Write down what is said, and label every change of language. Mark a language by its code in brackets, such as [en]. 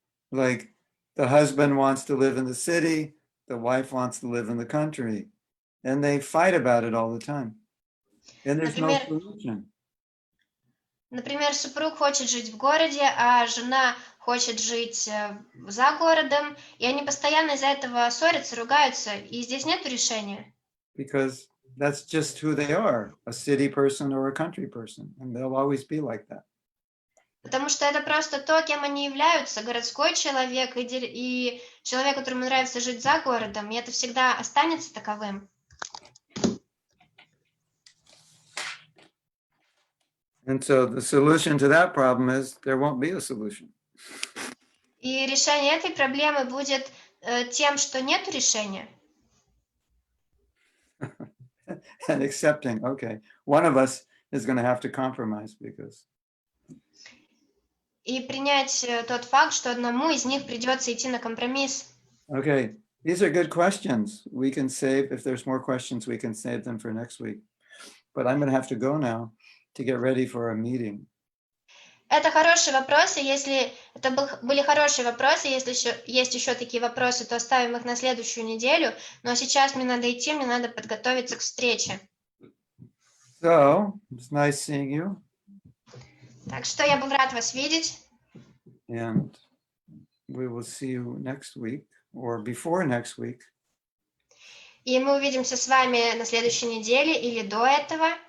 [en] Like the husband wants to live in the city, the wife wants to live in the country, and they fight about it all the time. And there's no solution. [ru] Например, супруг хочет жить в городе, а жена хочет жить за городом, и они постоянно из-за этого ссорятся, ругаются, и здесь нет решения. [en] Because that's just who they are, a city person or a country person, and they'll always be like that. [ru] Потому что это просто то, кем они являются, городской человек и человек, которому нравится жить за городом, и это всегда останется таковым. [en] And so the solution to that problem is there won't be a solution. [ru] И решение этой проблемы будет тем, что нет решения. [en] And accepting, okay, one of us is going to have to compromise because. [ru] И принять тот факт, что одному из них придется идти на компромисс. [en] Okay, these are good questions. We can save, if there's more questions, we can save them for next week. But I'm going to have to go now to get ready for a meeting. [ru] Это хорошие вопросы. Если это были хорошие вопросы, если есть еще такие вопросы, то оставим их на следующую неделю. Но сейчас мне надо идти, мне надо подготовиться к встрече. [en] So, it's nice seeing you. [ru] Так что я был рад вас видеть. [en] And we will see you next week or before next week. [ru] И мы увидимся с вами на следующей неделе или до этого.